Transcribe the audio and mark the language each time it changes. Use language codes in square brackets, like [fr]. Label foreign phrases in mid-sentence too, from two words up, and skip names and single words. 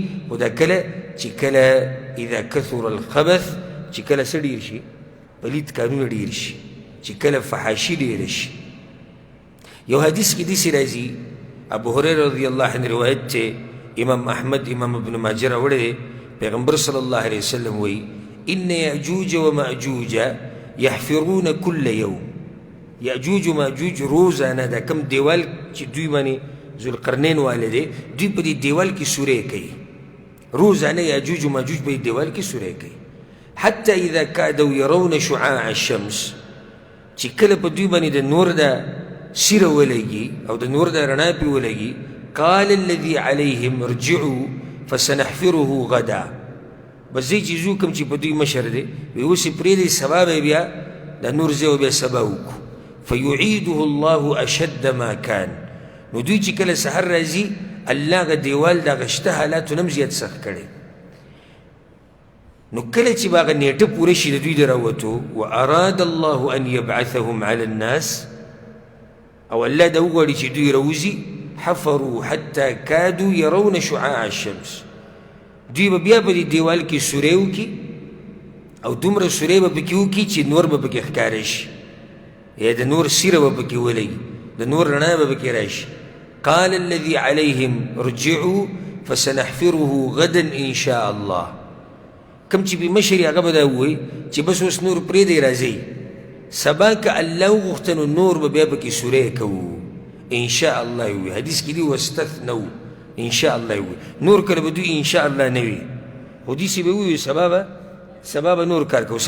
[ps] خو دا کله چې کله [ar] اذا کثر الخبث، [ps] چې کله څه ډېر شي، پلید کارونه ډېر شي، چې کله فحاشي ډېره شي. یو حدیث کې داسې راځي، ابو هریره [ar] رضی الله عنه [ps] روایت دی، امام احمد امام ابن ماجه راوړی دی. [ar] پیغمبر صلی الله علیه وسلم وایي ان یأجوج و مأجوج یحفرون کل یوم. [ps] یأجوج و مأجوج روزانه دا کم دیوال چې دوی باندې ذوالقرنین والی دی، دوی په دې دیوال کې سوری کوي. روزانه یأجوج و مأجوج په دې دیوال کې سوری کوي. [ar] حتی اذا کادوا یرون شعاع الشمس، [ps] چې کله په دوی باندې د نور دا سیره ولګي او د نور دا رڼا پې ولګي، [ar] قال الذي عليهم ارجعوا فسنحفره غدا. [ps] بس ځای چې ځو کوم چې په دوی مشر دی، وایي اوس یې پرېږدئ، سبا به بیا دا نور ځای بیا سبا وکړو. [ar] فیعیده الله اشد ما کان. [ps] نو دوی چې کله سحر راځي، الله هغه دیوال د هغه شته حالاتو نه هم زیات سخت کړی. نو کله چې به هغه نیټه پوره شي د دوی د راوتو، [ar] واراد الله ان یبعثهم علی الناس، [ps] او الله دا وغواړي چې دوی راوځي، [ar] حفروا حتی کادوا یرون شعاع الشمس، [ps] دوی به بیا په دې دیوال کې سوری وکړي او دومره سوری به پکې وکړي چې نور به پکې ښکاره شي. یا د نور سیره به پکې ولګي، د نور رڼا به پکې راشي. [ar] قال الذي عليهم ارجعوا فسنحفره غدا ان شاء الله. [ps] کم چې بې مشر هغه به دا ووایي چې بس اوس نور پرېږدئ راځئ، سبا که الله وغوښته نو نور به بیا پکې سوری کوو [ar] ان شاء الله [ps] یې ووایي. حدیث کې دي [ar] واستثنوا ان شاء الله [ps] یې ووایي. نور کله به دوی [ar] ان شاء الله [ps] نه وي، خو داسې به ووایي سبا به نور کار کوو.